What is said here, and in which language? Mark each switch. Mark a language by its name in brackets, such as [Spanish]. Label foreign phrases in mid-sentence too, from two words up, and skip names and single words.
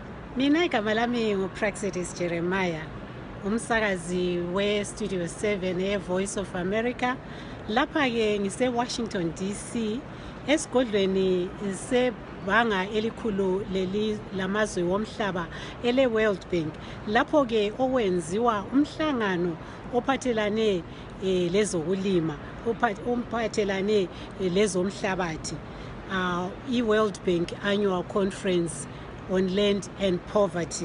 [North Ndebele] Mina igama lami uPraxedes Jeremiah, umsakazi we-Studio 7 Voice of America. Lapha ke ngise-Washington DC, esigodlweni sebhanga elikhulu lamazwe womhlaba ele-World Bank. Lapho ke okwenziwa umhlangano ophathelane lezokulima, ophathelane lezomhlabathi, iWorld Bank Annual Conference on Land and Poverty.